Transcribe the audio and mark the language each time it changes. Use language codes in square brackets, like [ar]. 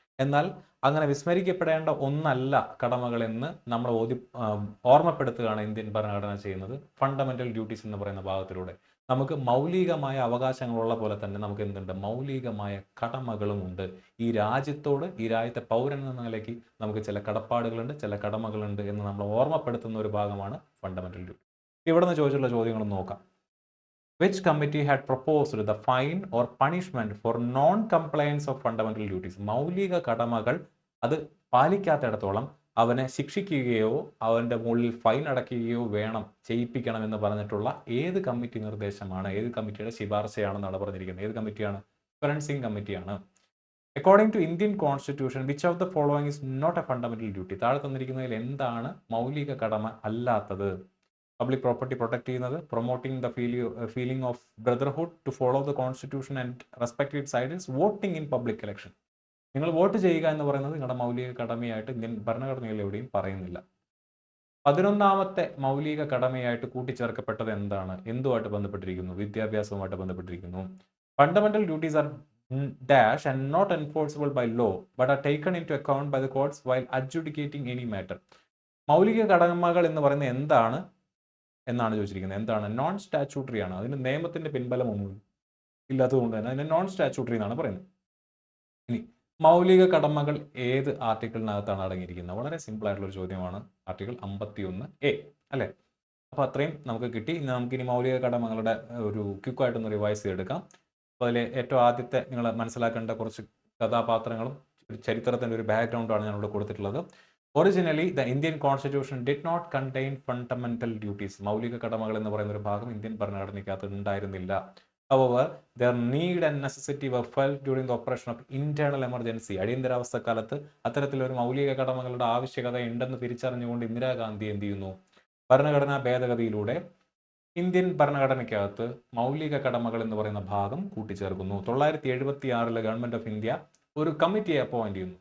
[ml] എന്നാൽ അങ്ങനെ വിസ്മരിക്കപ്പെടേണ്ട ഒന്നല്ല കടമകളെന്ന് നമ്മൾ ഓർമ്മപ്പെടുത്തുകയാണ് ഇന്ത്യൻ ഭരണഘടന ചെയ്യുന്നത് ഫണ്ടമെന്റൽ ഡ്യൂട്ടീസ് എന്ന് പറയുന്ന ഭാഗത്തിലൂടെ. നമുക്ക് മൗലികമായ അവകാശങ്ങളുള്ള പോലെ തന്നെ നമുക്ക് എന്തുണ്ട്? മൗലികമായ കടമകളും ഉണ്ട്. ഈ രാജ്യത്തോട്, ഈ രാജ്യത്തെ പൗരൻ എന്ന നിലയ്ക്ക് നമുക്ക് ചില കടപ്പാടുകളുണ്ട്, ചില കടമകളുണ്ട് എന്ന് നമ്മൾ ഓർമ്മപ്പെടുത്തുന്ന ഒരു ഭാഗമാണ് ഫണ്ടമെന്റൽ ഡ്യൂട്ടി. ഇവിടെ നിന്ന് ചോദിച്ചിട്ടുള്ള ചോദ്യങ്ങൾ നോക്കാം. [en] Which committee had proposed the fine or punishment for non-compliance of fundamental duties? [ml] മൗലിക കടമകൾ അത് പാലിക്കാത്തിടത്തോളം അവനെ ശിക്ഷിക്കുകയോ അവൻ്റെ മുകളിൽ ഫൈൻ അടയ്ക്കുകയോ ചെയ്യിപ്പിക്കണം എന്ന് പറഞ്ഞിട്ടുള്ള ഏത് കമ്മിറ്റി നിർദ്ദേശമാണ്, ഏത് കമ്മിറ്റിയുടെ ശുപാർശയാണെന്നാണ് പറഞ്ഞിരിക്കുന്നത്? ഏത് കമ്മിറ്റിയാണ്? ഫെറൻസിംഗ് കമ്മിറ്റിയാണ്. [en] According to Indian constitution which of the following is not a fundamental duty? [ml] താഴെ തന്നിരിക്കുന്നതിൽ എന്താണ് മൗലിക കടമ അല്ലാത്തത്? [en] Public property protect ചെയ്യുന്നത്, promoting the feeling of brotherhood, to follow the constitution and respect its ideals, voting in public election. [ml] നിങ്ങൾ vote ചെയ്യുക എന്ന് പറയുന്നത് നിങ്ങളുടെ മൗലിക കടമയായിട്ട് ഇന്ത്യൻ ഭരണഘടനയിൽ എവിടെയും പറയുന്നില്ല. 11ാമത്തെ മൗലിക കടമയായിട്ട് കൂട്ടിച്ചേർക്കപ്പെട്ടത് എന്താണ്? എന്തുമായിട്ട് ബന്ധപ്പെട്ടിരിക്കുന്നു? വിദ്യാഭ്യാസവുമായിട്ട് ബന്ധപ്പെട്ടിരിക്കുന്നു. [en] Fundamental duties are dash and not enforceable by law but are taken into account by the courts while adjudicating any matter. [ml] മൗലിക കടമകൾ എന്ന് പറയുന്നത് എന്താണ് എന്നാണ് ചോദിച്ചിരിക്കുന്നത്. എന്താണ്? നോൺ സ്റ്റാറ്റ്യൂട്ടറി ആണ്. അതിന് നിയമത്തിന്റെ പിൻബലമൊന്നും ഇല്ലാത്തതുകൊണ്ട് തന്നെ അതിനെ നോൺ സ്റ്റാറ്റ്യൂട്ടറി എന്നാണ് പറയുന്നത്. ഇനി മൗലിക കടമകൾ ഏത് ആർട്ടിക്കിളിനകത്താണ് അടങ്ങിയിരിക്കുന്നത്? വളരെ സിമ്പിൾ ആയിട്ടുള്ള ഒരു ചോദ്യമാണ്. ആർട്ടിക്കിൾ 51A അല്ലേ? അപ്പോൾ അത്രയും നമുക്ക് കിട്ടി. ഇനി നമുക്കിനി മൗലിക കടമകളുടെ ഒരു ക്വിക്കായിട്ടൊന്ന് റിവൈസ് ചെയ്തെടുക്കാം. അപ്പോൾ അതിൽ ഏറ്റവും ആദ്യത്തെ നിങ്ങൾ മനസ്സിലാക്കേണ്ട കുറച്ച് കഥാപാത്രങ്ങളും ചരിത്രത്തിൻ്റെ ഒരു ബാക്ക്ഗ്രൗണ്ടാണ് ഞാനിവിടെ കൊടുത്തിട്ടുള്ളത്. [en] Originally the Indian constitution did not contain fundamental duties. [ml] മൗലിക കടമകൾ എന്ന് പറയുന്ന ഒരു ഭാഗം ഇന്ത്യൻ ഭരണഘടനയ്ക്കകത്ത് ഉണ്ടായിരുന്നില്ല. [en] However, their need and necessity were felt during the operation of internal emergency. [ml] അടിയന്തരാവസ്ഥ കാലത്ത് അത്തരത്തിലൊരു മൗലിക കടമകളുടെ ആവശ്യകത ഉണ്ടെന്ന് തിരിച്ചറിഞ്ഞുകൊണ്ട് ഇന്ദിരാഗാന്ധി എന്ത് ചെയ്യുന്നു? ഭരണഘടനാ ഭേദഗതിയിലൂടെ ഇന്ത്യൻ ഭരണഘടനയ്ക്കകത്ത് മൗലിക കടമകൾ എന്ന് പറയുന്ന ഭാഗം കൂട്ടിച്ചേർക്കുന്നു. 976 ഗവൺമെന്റ് ഓഫ് ഇന്ത്യ ഒരു കമ്മിറ്റിയെ അപ്പോയിന്റ് ചെയ്യുന്നു.